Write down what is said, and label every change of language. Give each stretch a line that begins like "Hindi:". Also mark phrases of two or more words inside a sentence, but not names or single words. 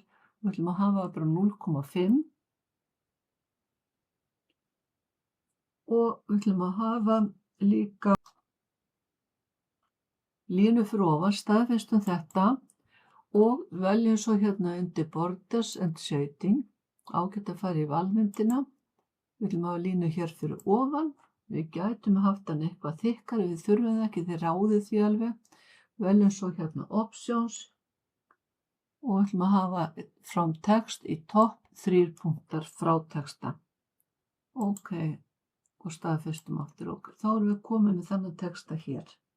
Icelandic: Við ætlum að hafa bara 0,5 og við ætlum að hafa líka línu fyrir ofan, staðfestum þetta og veljum svo hérna undir
English: Borders and Shading,
Icelandic: ágætt að fara í valmyndina. Við viljum hafa línu hér fyrir ofan, við gætum haft hann eitthvað þykkari, við þurfum það ekki, þið ráðið því alveg. Veljum svo hérna Options og við ætlum að hafa
English: from text
Icelandic: í topp 3 punktar frá texta. Ok, og staðfestum aftur okkur. Þá erum við komin með þennan texta hér.